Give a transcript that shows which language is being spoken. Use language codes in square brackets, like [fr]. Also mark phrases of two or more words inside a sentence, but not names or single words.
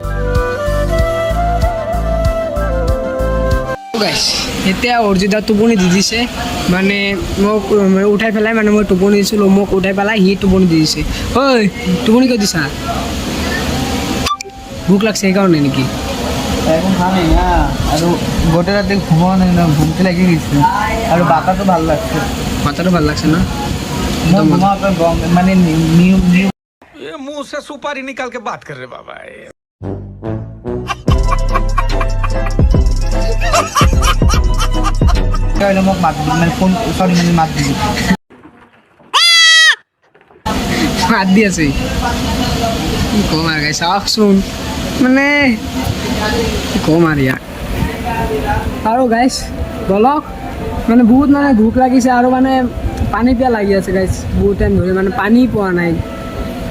[as] গাইজ এতিয়া অৰিজিৎ দা টোপনি দি দিছে মানে মোক উঠাই পেলাই মানে মই টোপনি দিছিলোঁ মোক উঠাই পেলাই সি টোপনি দি দিছে ঐ টোপনি কিয় দিছা ভোক লাগছে সেইকাৰণে নেকি এখন খাম না আৰু গোটেই ৰাতি ঘুমোৱা নাই না ঘুমতে লাগি গৈছে আৰু বাতাটো ভাল লাগছে [bn] মাথাটো ভাল লাগছে না [as] মই ঘুমাওঁতে মানে নিউ [hi] ये मुंह से सुपारी निकाल के बात कर रहे बाबा [as] মোক মাত মানে ফোন চৰি মানে মাত দিছে মাত দি আছে কি ক'ম আৰু গাইছ চাওকচোন মানে কি ক'ম আৰু ইয়াক আৰু গাইছ বলক মানে বহুত মানে ভোক লাগিছে আৰু মানে পানী পিয়া লাগি আছে গাইছ বহুত টাইম ধৰি মানে পানী পোৱা নাই